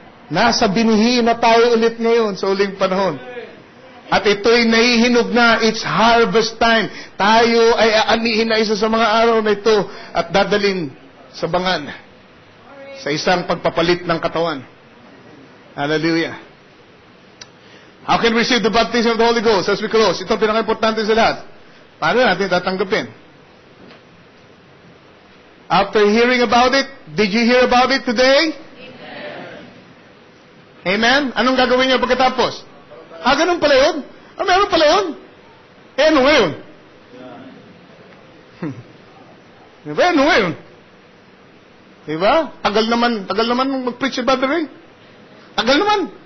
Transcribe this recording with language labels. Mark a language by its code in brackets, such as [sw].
[tl] Nasa binhi na tayo ulit ngayon sa uling panahon. At ito'y nahihinog na. [en] It's harvest time. [tl] Tayo ay aanihin na isa sa mga araw na ito at dadalin sa bangan sa isang pagpapalit ng katawan. Hallelujah. [en] How can we receive the baptism of the Holy Ghost as we close? [tl] Ito ang pinaka-importante sa lahat. Paano natin tatanggapin? [en] After hearing about it, did you hear about it today? Amen? [tl] Anong gagawin niyo pagkatapos? Ganun pala yun? Meron pala yun? Ano ngayon? Ano ngayon? Diba? Tagal naman mag-preach si Brother Ray. Tagal naman.